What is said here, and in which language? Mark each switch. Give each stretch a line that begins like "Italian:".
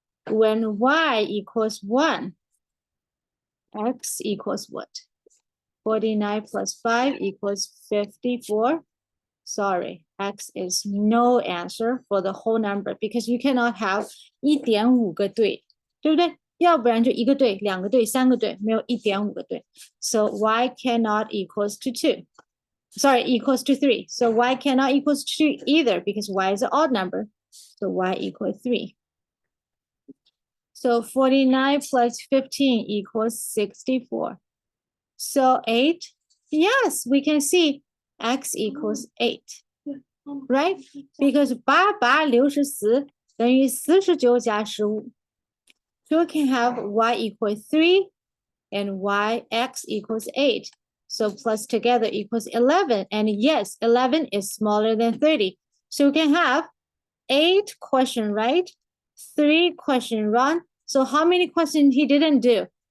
English: When y equals 1, x equals what? 49 plus 5 equals 54. Sorry, x is no answer for the whole number because you cannot have 1.5
Chinese: 个对，对不对？要不然就1个对、2个对、3个对，没有1.5个对。
English: So y cannot equals to 2. Sorry, equals to 3. So y cannot equals 2 either because y is an odd number. So y equals 3. So 49 plus 15 equals 64. So 8, yes, we can see x equals 8, right? Because 8 8 60等于49加15. So we can have y equals 3 and x equals 8. So plus together equals 11. And yes, 11 is smaller than 30. So we can have 8 question right, 3 question wrong. So how many questions he didn't do?